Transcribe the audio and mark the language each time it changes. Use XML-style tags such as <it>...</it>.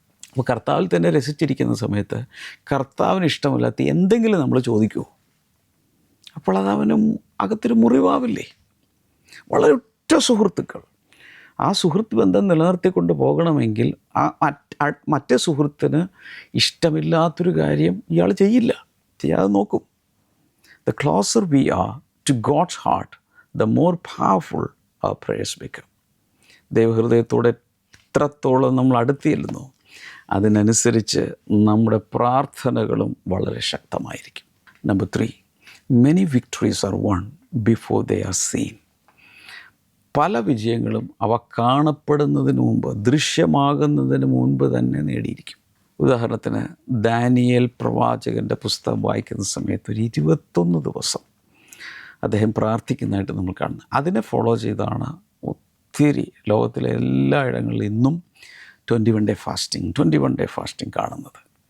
<ml>അപ്പോൾ കർത്താവിൽ തന്നെ രസിച്ചിരിക്കുന്ന സമയത്ത് കർത്താവിന് ഇഷ്ടമില്ലാത്ത എന്തെങ്കിലും നമ്മൾ ചോദിക്കുമോ? അപ്പോൾ അതവനും അകത്തൊരു മുറിവാവില്ലേ? വളരെ ഒറ്റ സുഹൃത്തുക്കൾ. ആ സുഹൃത്ത് ബന്ധം നിലനിർത്തിക്കൊണ്ട് പോകണമെങ്കിൽ മറ്റേ സുഹൃത്തിന് ഇഷ്ടമില്ലാത്തൊരു കാര്യം ഇയാൾ ചെയ്യാതെ നോക്കും.</ml> <en>The closer we are to God's heart, the more powerful our prayers become.</en> <ml>ദൈവഹൃദയത്തോടെ എത്രത്തോളം നമ്മൾ അടുത്തിരുന്നു, അതിനനുസരിച്ച് നമ്മുടെ പ്രാർത്ഥനകളും വളരെ ശക്തമായിരിക്കും.</ml> <en>Number 3, many victories are won before they are seen.</en> <ml>പല വിജയങ്ങളും അവ കാണപ്പെടുന്നതിന് മുമ്പ്, ദൃശ്യമാകുന്നതിന് മുൻപ് തന്നെ നേടിയിരിക്കും. ഉദാഹരണത്തിന്, ദാനിയേൽ പ്രവാചകൻ്റെ പുസ്തകം വായിക്കുന്ന സമയത്ത് ഒരു 21 ദിവസം അദ്ദേഹം പ്രാർത്ഥിക്കുന്നതായിട്ട് നമ്മൾ കാണുന്നത്. അതിനെ ഫോളോ ചെയ്താണ് ഒത്തിരി ലോകത്തിലെ എല്ലായിടങ്ങളിലും ഇന്നും 21 ഡേ ഫാസ്റ്റിംഗ് കാണുന്നത്.</ml>